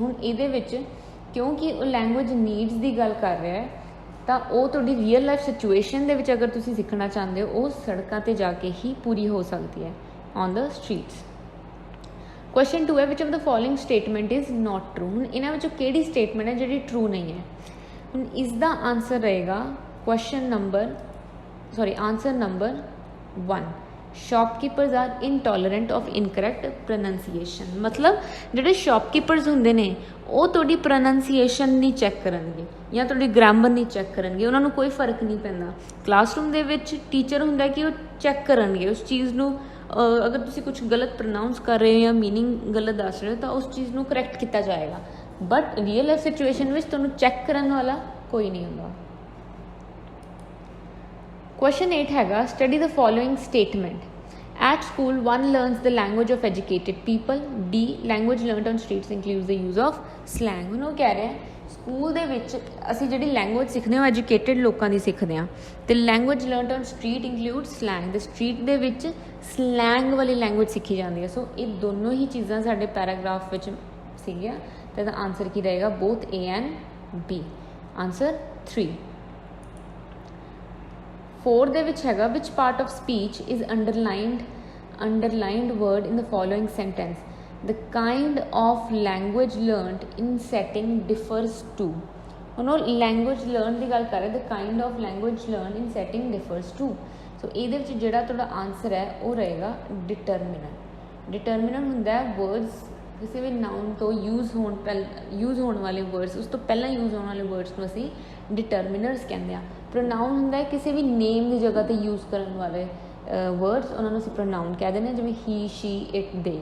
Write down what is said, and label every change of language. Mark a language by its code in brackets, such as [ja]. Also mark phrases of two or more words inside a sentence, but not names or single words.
[pa] ਹੁਣ ਇਹਦੇ ਵਿੱਚ ਕਿਉਂਕਿ ਉਹ ਲੈਂਗੁਏਜ ਨੀਡਸ ਦੀ ਗੱਲ ਕਰ ਰਿਹਾ ਹੈ ਤਾਂ ਉਹ ਤੁਹਾਡੀ [en] real life situation [pa] ਦੇ ਵਿੱਚ ਅਗਰ ਤੁਸੀਂ ਸਿੱਖਣਾ ਚਾਹੁੰਦੇ ਹੋ ਉਹ ਸੜਕਾਂ 'ਤੇ ਜਾ ਕੇ ਹੀ ਪੂਰੀ ਹੋ ਸਕਦੀ ਹੈ, [en] on the streets. Question 2 ਹੈ which of the following statement is not true। [pa] ਹੁਣ ਇਹਨਾਂ ਵਿੱਚੋਂ ਕਿਹੜੀ ਸਟੇਟਮੈਂਟ ਹੈ ਜਿਹੜੀ ਟਰੂ ਨਹੀਂ ਹੈ। ਹੁਣ ਇਸ ਦਾ ਆਨਸਰ ਰਹੇਗਾ [en] answer number 1 shopkeepers are intolerant of incorrect pronunciation. [pa] मतलब ਜਿਹੜੇ शॉपकीपर्स ਹੁੰਦੇ ਨੇ ਉਹ ਤੁਹਾਡੀ ਪ੍ਰੋਨੰਸੀਏਸ਼ਨ ਨਹੀਂ ਚੈੱਕ ਕਰਨਗੇ ਜਾਂ ਤੁਹਾਡੀ ਗ੍ਰਾਮਰ ਨਹੀਂ ਚੈੱਕ ਕਰਨਗੇ, ਉਹਨਾਂ ਨੂੰ ਕੋਈ ਫਰਕ ਨਹੀਂ ਪੈਂਦਾ। ਕਲਾਸਰੂਮ ਦੇ ਵਿੱਚ ਟੀਚਰ ਹੁੰਦਾ ਕਿ ਉਹ ਚੈੱਕ ਕਰਨਗੇ ਉਸ ਚੀਜ਼ ਨੂੰ। ਅਗਰ ਤੁਸੀਂ ਕੁਝ ਗਲਤ ਪ੍ਰੋਨਾਊਂਸ ਕਰ ਰਹੇ ਹੋ ਜਾਂ ਮੀਨਿੰਗ ਗਲਤ ਦੱਸ ਰਹੇ ਹੋ ਤਾਂ ਉਸ ਚੀਜ਼ ਨੂੰ ਕਰੈਕਟ ਕੀਤਾ ਜਾਏਗਾ, ਬਟ [en] real life situation [pa] ਵਿੱਚ ਤੁਹਾਨੂੰ ਚੈੱਕ ਕਰਨ ਵਾਲਾ ਕੋਈ ਨਹੀਂ ਹੁੰਦਾ। [en] Question 8 हैगा study the following statement. At school one learns the language of educated people. B language learned on streets includes the use of slang। [pa] ਹੁਣ ਉਹ ਕਹਿ ਰਿਹਾ ਸਕੂਲ ਦੇ ਵਿੱਚ ਅਸੀਂ ਜਿਹੜੀ ਲੈਂਗੁਏਜ ਸਿੱਖਦੇ ਹਾਂ ਉਹ ਐਜੂਕੇਟਿਡ ਲੋਕਾਂ ਦੀ ਸਿੱਖਦੇ ਹਾਂ, ਅਤੇ [en] language learned on street include slang, [pa] ਦੇ ਸਟਰੀਟ ਦੇ ਵਿੱਚ ਸਲੈਂਗ ਵਾਲੀ ਲੈਂਗੁਏਜ ਸਿੱਖੀ ਜਾਂਦੀ ਹੈ। ਸੋ ਇਹ ਦੋਨੋਂ ਹੀ ਚੀਜ਼ਾਂ ਸਾਡੇ ਪੈਰਾਗ੍ਰਾਫ ਵਿੱਚ ਸੀਗੀਆਂ, ਅਤੇ ਇਹਦਾ ਆਨਸਰ ਕੀ ਰਹੇਗਾ? [en] both A and B. answer 3. [pa] 4 ਦੇ ਵਿੱਚ ਹੈਗਾ [en] which part of speech is underlined word in the following sentence, the kind of language learned in setting differs to. [pa] ਹੁਣ ਉਹ [en] language learn [pa] ਦੀ ਗੱਲ ਕਰ ਰਹੇ, [en] the kind of language learned in setting differs to। [pa] ਸੋ ਇਹਦੇ ਵਿੱਚ ਜਿਹੜਾ ਤੁਹਾਡਾ ਆਨਸਰ ਹੈ ਉਹ ਰਹੇਗਾ ਡਿਟਰਮੀਨੈਂਟ। ਡਿਟਰਮੀਨੈਂਟ ਹੁੰਦਾ ਹੈ ਵਰਡਸ ਕਿਸੇ ਵੀ ਨਾਊਨ ਤੋਂ ਯੂਜ਼ ਹੋਣ ਵਾਲੇ ਵਰਡਸ, ਉਸ ਤੋਂ ਪਹਿਲਾਂ ਯੂਜ਼ ਹੋਣ ਵਾਲੇ ਵਰਡਸ ਨੂੰ ਅਸੀਂ ਡਿਟਰਮੀਨਰਸ ਕਹਿੰਦੇ ਹਾਂ। ਪ੍ਰੋਨਾਊਨ ਹੁੰਦਾ ਹੈ ਕਿਸੇ ਵੀ ਨੇਮ ਦੀ ਜਗ੍ਹਾ 'ਤੇ ਯੂਜ਼ ਕਰਨ ਵਾਲੇ ਵਰਡਸ, ਉਹਨਾਂ ਨੂੰ ਅਸੀਂ ਪ੍ਰੋਨਾਊਨ ਕਹਿ ਦਿੰਦੇ ਹਾਂ, ਜਿਵੇਂ [en] he, she, it, they.